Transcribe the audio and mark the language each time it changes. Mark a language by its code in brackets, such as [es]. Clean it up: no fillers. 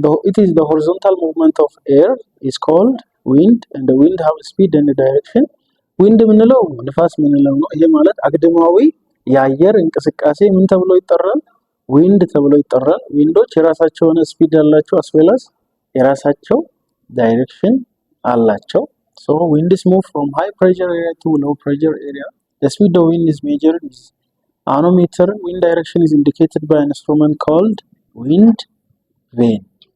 [en] It is the horizontal movement of air is called wind, and the wind have speed and direction. [am] wind ምንለው ንፋስ ምንለው ነው። ይሄ ማለት አግድማዊ የአየር እንቅስቃሴ ምን ተብሎ ይጠራል? wind ተብሎ ይጠራል። ዊንዶች የራሳቸው የሆነ ስፒድ አላቸው አስዌላስ የራሳቸው ዳይሬክሽን አላቸው። [en] so wind is moved from high pressure area to low pressure area. The speed of wind is measured with anemometer. Wind direction is indicated by an instrument called wind vane.